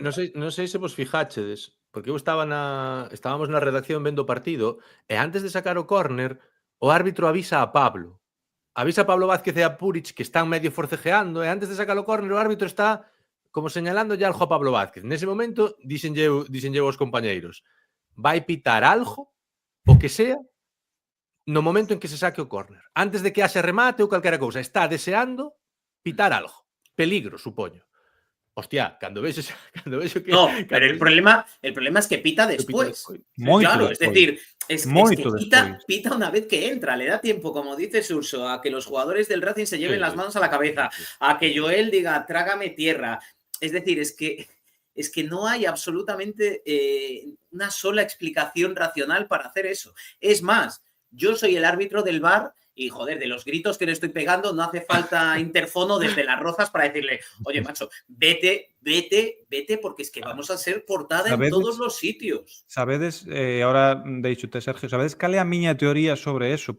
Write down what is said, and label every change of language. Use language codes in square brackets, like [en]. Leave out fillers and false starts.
[gl] Non sei se vos fijáchedes, porque eu estábamos na redacción vendo o partido e antes de sacar o córner, o árbitro avisa a Pablo. Avisa a Pablo Vázquez e a Puric que están medio forcejeando e antes de sacar o córner o árbitro está como señalando algo a Pablo Vázquez. Nese momento díxenlle aos compañeiros: vai pitar algo, o que sea, no momento en que se saque o córner. Antes de que haxe remate ou calquera cousa. Está deseando pitar algo. Peligro, supoño. Hostia, cando vexo que... [es] No, pero el problema es que pita después. [gl] Moito [es] Claro, [gl] despois. [es] es decir, es que [gl] Moito [es] pita una vez que entra, le da tiempo, como dice Surso, a que los jugadores del Racing se lleven las manos a la cabeza, a que Joel diga, trágame tierra. Es decir, es que no hay absolutamente una sola explicación racional para hacer eso. Es más, yo soy el árbitro del VAR y, joder, de los gritos que le estoy pegando, no hace falta interfono desde Las Rozas para decirle, oye, macho, vete, porque es que vamos a ser portada en todos los sitios. [gl] Sabedes, ahora deixote, Sergio, sabedes cal é a miña teoría sobre eso?